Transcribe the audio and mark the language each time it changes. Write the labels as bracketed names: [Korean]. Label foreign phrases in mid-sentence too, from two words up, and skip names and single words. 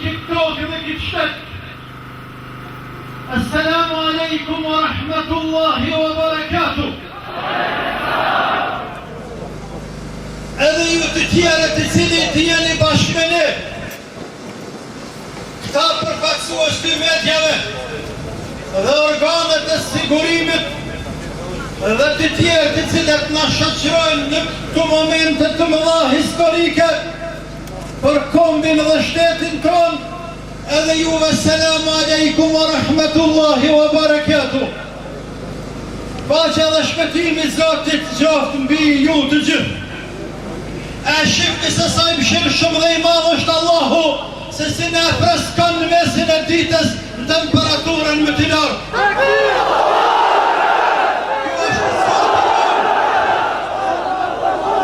[Albanian] tokë dhe këtë shtet. [Arabic] السلام عليكم ورحمة الله وبركاته. [Albanian] Edhe ju të tjere të cilin të jeni bashkë me ne, këta përfaqësues të medjave dhe organet e sigurimit dhe të tjerë të cilët na shoqërojnë në këto momente të mëdha historike për kombin dhe shtetin ton, edhe juve [Arabic] السلام عليكم ورحمة الله وبركاته. [Albanian] Paqja dhe shpëtimi Zotit qoftë mbi ju të gjithë. E shifni se sa i mshirë shumë dhe i madhë është Allahu, se si ne freskon në mesin e ditës në temperaturën më të lartë. Kjo është Zotit.